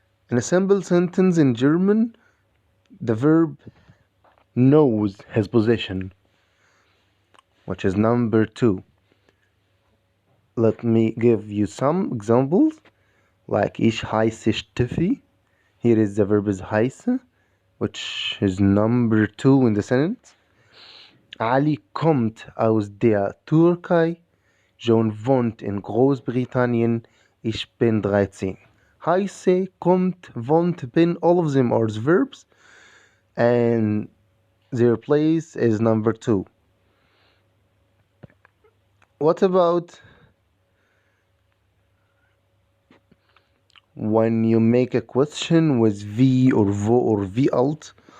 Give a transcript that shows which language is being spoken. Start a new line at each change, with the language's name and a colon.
English: In a simple sentence in German, the verb knows his position, which is number 2. Let me give you some examples. Like
German: ich heiße Steffi.
English: Here is the verb is heiße, which is number 2 in the sentence.
German: Ali kommt aus der Türkei. John wohnt in Großbritannien. Ich bin 13. Heiße, kommt, wohnt, bin,
English: all of them are verbs, and their place is number 2. What about when you make a question with V or vo or V alt?